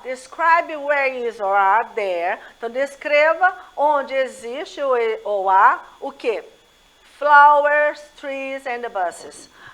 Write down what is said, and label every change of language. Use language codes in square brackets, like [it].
[en] Describe where is or are there. [pt] Então, descreva onde existe ou há o quê? [en] Flowers, trees and buses.